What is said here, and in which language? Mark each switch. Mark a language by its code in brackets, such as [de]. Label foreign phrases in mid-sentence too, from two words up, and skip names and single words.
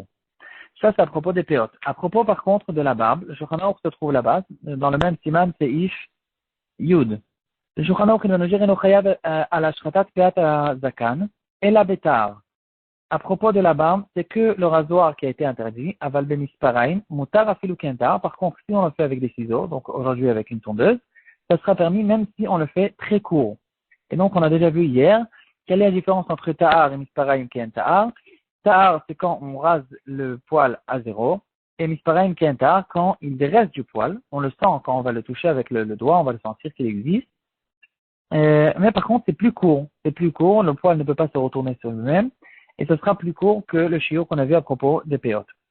[fr] Ça, c'est à propos des péotes. À propos, par contre, de la barbe, le Shulchan Aruch se trouve là-bas, dans le même siman, c'est Ish Yud. Le Shulchan Aruch, il va nous dire, [he] אינו חייב על השחתת פאת זקן, אלא בתער. [fr] À propos de la barbe, c'est que le rasoir qui a été interdit, [he] אבל במספריים, מותר אפילו כעין תער. [fr] Par contre, si on le fait avec des ciseaux, donc aujourd'hui avec une tondeuse, ça sera permis même si on le fait très court. Et donc, on a déjà vu hier, quelle est la différence entre ta'ar et [he] מספריים כעין תער. [fr] Ta'ar, c'est quand on rase le poil à zéro, et [he] מספריים כעין תער, [fr] quand il reste du poil, on le sent quand on va le toucher avec le doigt, on va le sentir qu'il existe. Mais par contre, c'est plus court, le poil ne peut pas se retourner sur lui-même, et ce sera plus court que le shiur qu'on a vu à propos des péotes.